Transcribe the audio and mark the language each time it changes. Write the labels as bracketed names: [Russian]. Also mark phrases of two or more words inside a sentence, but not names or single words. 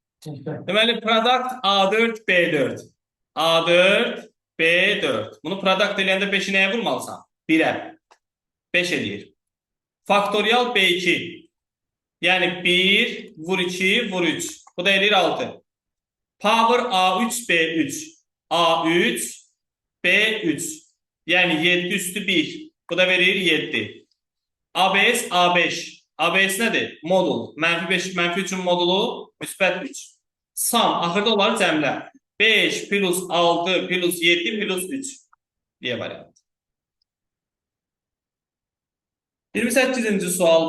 [Azerbaijani] Deməli, product A4, B4. A4, B4. Bunu product eləyəndə 5'i nəyə vurmalısan? 1'ə. 5 eləyir. Faktorial B2. Yani 1 vur 2 vur 3. Bu da eləyir 6. Power A3 B3. A3 B3. Yani 7 üstü 1. Bu da verir 7. ABS A5. ABS nedir? Modul. Mənfi 5, mənfi 3'ün modulu müsbət 3. Sum. Axırda onları cəmlə. 5 plus 6 plus 7 plus 3 diye variant. 28-ci sual.